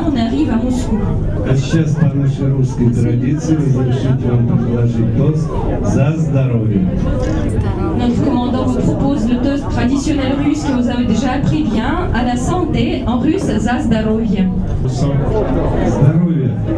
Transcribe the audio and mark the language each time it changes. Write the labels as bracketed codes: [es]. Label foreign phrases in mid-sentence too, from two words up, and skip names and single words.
[fr] On arrive à Moscou. [ru] А сейчас по нашей русской традиции разрешите вам предложить тост за здоровье. [fr] Notre commandant vous propose le toast traditionnel russe que vous avez déjà appris bien, à la santé, en russe, [ru] за здоровье. Здоровье.